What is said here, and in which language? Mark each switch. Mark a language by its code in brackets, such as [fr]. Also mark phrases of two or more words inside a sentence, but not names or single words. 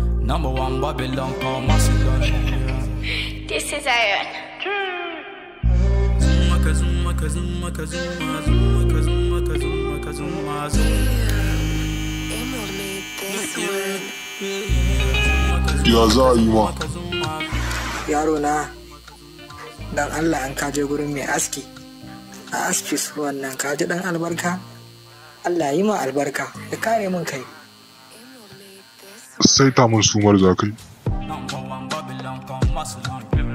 [en] Number one Babylon, call Macedonia. This is Iron. [ha] Zuma, ka, zuma, ka, zuma, ka, zuma, zuma, ka, zuma, ka, zuma, ka, zuma, zuma. Ya za a yi ma? Yaro na, dan Allah an ka je gurin mai aski. A aski su wannan ka ji dan albarka? Allah ya yi ma albarka, ya kare min kai. Saita mun sumar za ka yi. [en] Number one Babylon, call Macedonia.